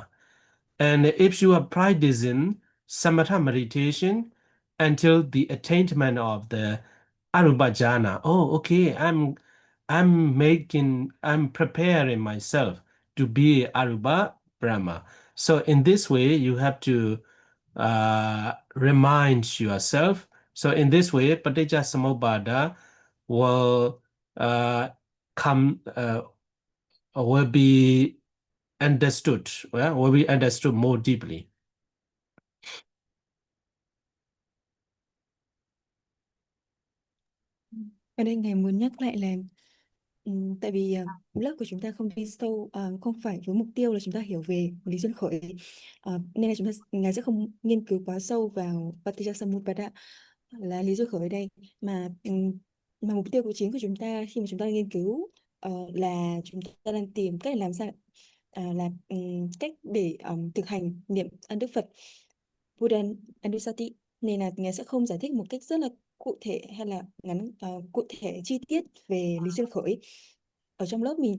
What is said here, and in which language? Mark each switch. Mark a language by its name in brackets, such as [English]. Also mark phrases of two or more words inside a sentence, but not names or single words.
[English] And if you are practicing samatha meditation until the attainment of the [Pali] arupa jhana, [English] okay, I'm preparing myself to be [Pali] arupa Brahma. [English] So in this way, you have to remind yourself. So in this way, paticca-samuppāda will will be understood, will be understood more deeply. [Vietnamese] Ở đây Ngài muốn nhắc lại là tại vì lớp của chúng ta không đi sâu, không phải với mục tiêu là chúng ta hiểu về lý duyên khởi, nên là Ngài sẽ không nghiên cứu quá sâu vào paticca-samuppāda là lý duyên khởi ở đây, mà mục tiêu của chính của chúng ta khi mà chúng ta nghiên cứu là chúng ta đang tìm cách làm sao cách để thực hành niệm ân đức Phật [Pali] Buddha Anusati, [Vietnamese] nên là Ngài sẽ không giải thích một cách rất là cụ thể hay là cụ thể chi tiết về lý duyên khởi ở trong lớp mình.